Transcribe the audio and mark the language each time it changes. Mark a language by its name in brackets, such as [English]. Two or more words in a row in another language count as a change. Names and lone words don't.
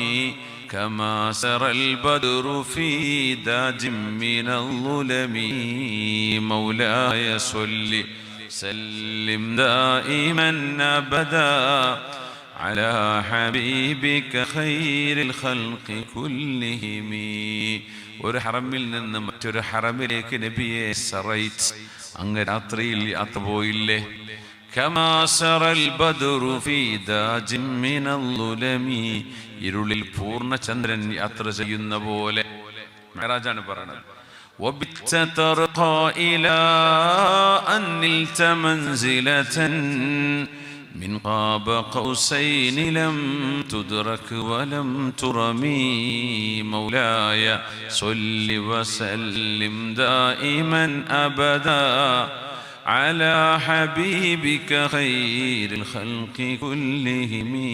[Arabic] كما سرى البدر في داج من الظلم مولاي صل سلم دائما أبدا على حبيبك خير الخلق [Malayalam] كلهم ഒരു ഹറമിൽ നിന്ന് മറ്റൊരു ഹറമിലേക്ക് നബിയെ സറൈറ്റ് അങ്ങ് രാത്രിയിൽ യാത്ര പോയില്ലേ [Arabic] كما سرى البدر في داج من الظلم [Malayalam] ഇരുളിൽ പൂർണ്ണ ചന്ദ്രൻ യാത്ര ചെയ്യുന്ന പോലെ മിഅ്റാജാണ് പറയുന്നത് [Arabic] وبت ترقى إلى أن نلت منزلة من قاب قوسين لم تدرك ولم ترمي مولاي صل وسلم دائما أبدا على حبيبك خير الخلق كلهم